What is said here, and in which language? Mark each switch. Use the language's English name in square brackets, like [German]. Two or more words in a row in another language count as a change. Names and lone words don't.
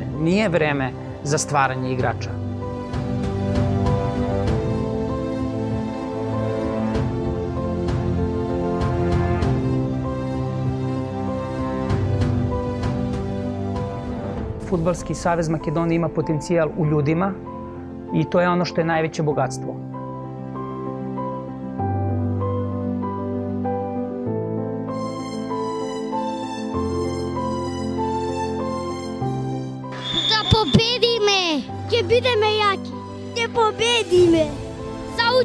[Serbian] Nije vreme za stvaranje igrača. Fudbalski savez Makedonije ima potencijal u ljudima i to je ono što je najveće bogatstvo. [Macedonian] Да победиме! Ќе бидеме јаки! Ќе победиме! За училиштето!